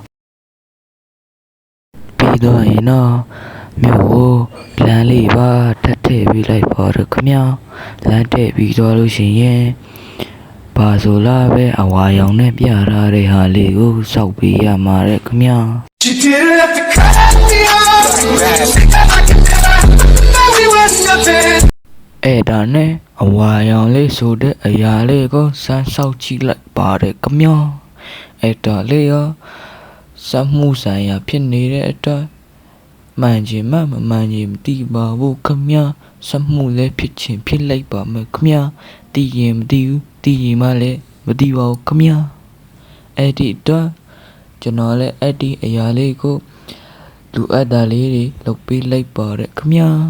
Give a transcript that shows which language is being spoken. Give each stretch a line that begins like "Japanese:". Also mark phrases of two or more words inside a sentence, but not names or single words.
Burmese: ပြီးတော့ရင်တော့မြို့ကိုလမ်းလေးပါထပ်ထည့်ပေးလိုက်ပါတော့ခင်ဗျာလမ်းထည့်ပြီးတော့လို့ရှိရင်ဘာဆိုလာပဲအဝါရောင်နဲ့ပြထားတဲ့ဟာလေးကိုစောက်ပေးရမှာတဲ့ခင်ဗျာ
English: You didn't have to cut me off. I could never know we were something.
Burmese: အဲ့ဒါနဲ့အဝါရောင်လေးဆိုတဲ့အရာလေးကိုစမ်းစောက်ကြည့်လိုက်ပါတယ်ခင်ဗျာအဲ့ဒါလေးရောစက်မှုဆိုင်ရာဖြစ်နေတဲ့အတွက်မှန်ချင်မှမမှန်ချင်မသိပါဘူးခင်ဗျာစက်မှုလည်းဖြစ်ချင်ဖြစ်လိုက်ပါမယ်ခင်ဗျာသိရင်မသိဘူးသိရင်မှလည်းမသိပါဘူးခင်ဗျာအဲ့ဒီတော့ကျွန်တော်လည်းအဲ့ဒီအရာလေးကိုလူအပ်တာလေးတွေလုပ်ပေးလိုက်ပါတယ်ခင်ဗျာ